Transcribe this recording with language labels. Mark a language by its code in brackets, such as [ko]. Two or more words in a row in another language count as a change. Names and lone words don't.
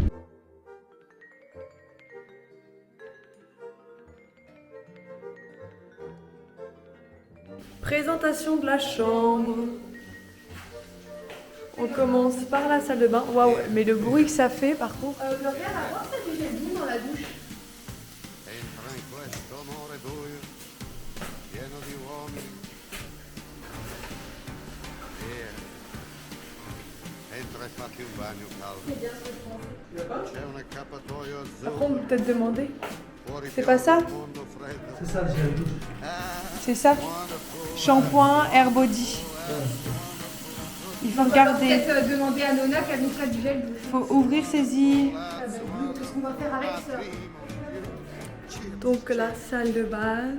[fr] Présentation de la chambre. On commence par la salle de bain. Waouh, mais le bruit que ça fait par contre. Regarde, avant ça, tu fais boum dans la douche. [it] Entra in questo amore buio, pieno di uomini. Entra e fatti un bagno caldo. C'è un accappatoio [fr] Après, on [it] azzurro. [fr] peut peut-être demander. [it] Fuori [fr] C'est pas ça? [it] un mondo freddo. [fr] C'est ça, j'ai tout. C'est ça? Shampoing, Air Body. Il faut regarder. Peut-être demander à Nona qu'elle nous fasse du gel douche. Il faut ouvrir ses yeux. Qu'est-ce qu'on va faire avec ça? Donc la salle de bain.